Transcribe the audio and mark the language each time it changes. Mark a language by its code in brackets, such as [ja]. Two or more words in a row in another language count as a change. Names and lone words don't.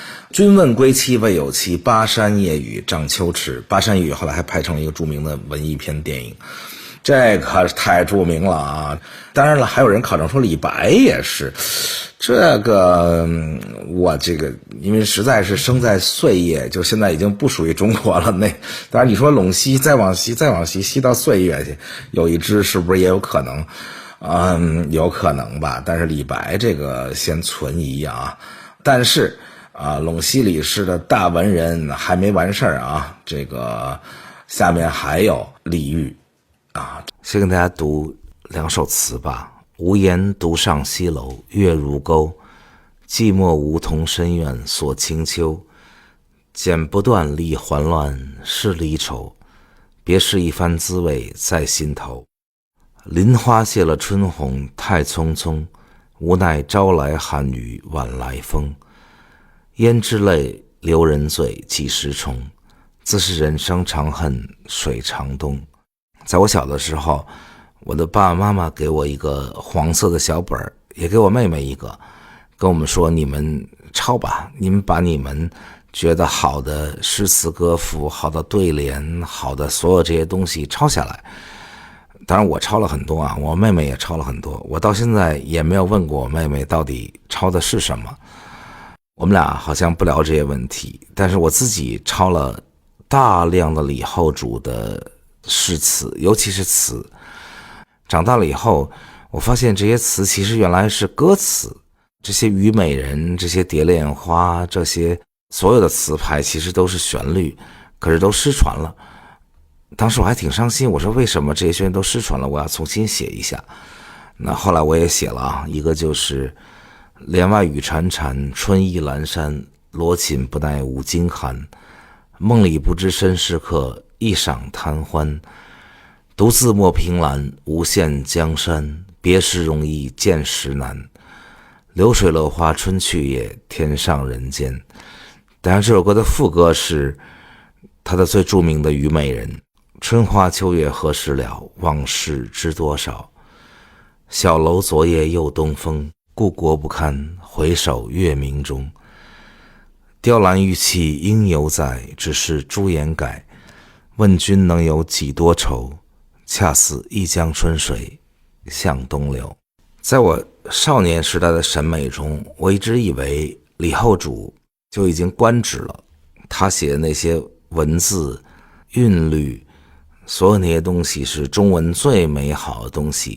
[zh] 君問歸期未有期，巴山夜雨漲秋池。巴山夜雨后來還拍成了一個著名的文藝片電影，這可太著名了啊！當然了，還有人考證說李白也是。這個我因為實在是生在碎叶，就現在已经不屬於中國了。那當然你說陇西再往西西到岁月去，有一支是不是也有可能？有可能吧。但是李白这個先存疑啊。但是陇西李氏的大文人還沒完事兒啊，這個下面還有李煜啊。先跟大家讀2首詞吧。無言獨上西樓，月如鈎。寂寞梧桐深院鎖清秋。剪不斷理還亂，是離愁。別是一番滋味在心頭。林花謝了春紅太匆匆，無奈朝來寒雨晚來風。胭脂淚，留人醉幾時重？自是人生長恨水長東。在我小的時候，我的爸爸媽媽給我一個黃色的小本，也給我妹妹一個，跟我們說，你們抄吧，你们把你們覺得好的詩詞歌賦、好的對聯、好的所有這些東西抄下來。當然我抄了很多啊，我妹妹也抄了很多，我到現在也沒有問過我妹妹到底抄的是什麼。我們倆好像不聊這些問題，但是我自己抄了大量的李後主的詩詞，尤其是詞。長大了以後，我發現這些詞其實原來是歌詞，這些虞美人、這些蝶戀花、這些所有的詞牌其實都是旋律，可是都失傳了。當時我還挺傷心，我說為什麼這些旋律都失傳了，我要重新寫一下。那後來我也寫了啊，一個就是簾外雨潺潺，春意闌珊，羅衾不耐五更寒。夢裡不知身是客，一晌貪歡。獨自莫憑欄，無限江山。別時容易見時難。流水落花春去也，天上人間。当然这首歌的副歌是他的最著名的虞美人。春花秋月何時了，往事知多少。小樓昨夜又東風，故國不堪，回首月明中。雕欄玉砌應猶在，只是朱顏改。問君能有幾多愁，恰似一江春水向東流。在我少年時代的審美中，我一直以為李後主就已經官職了，他寫的那些文字韻律，所有那些東西是中文最美好的東西。